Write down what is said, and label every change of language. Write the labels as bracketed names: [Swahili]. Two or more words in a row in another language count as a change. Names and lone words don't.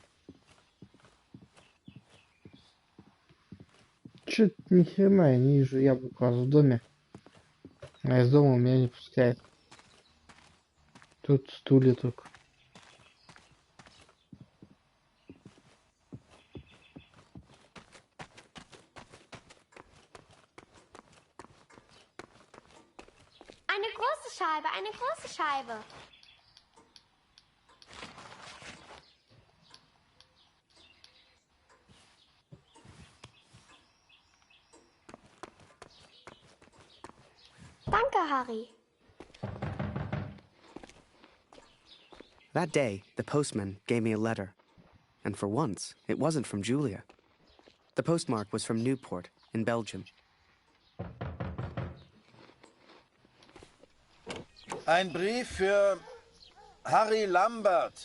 [Russian] Чё-то ни хрена я не вижу яблоко в доме. А из дома меня не пускает. Тут стулья только. [German] Eine große Scheibe, eine große Scheibe. Danke, Harry. [English] That day, the postman gave me a letter. And for once, it wasn't from Julia. The postmark was from Newport, in Belgium. [German] Ein Brief für Harry Lambert.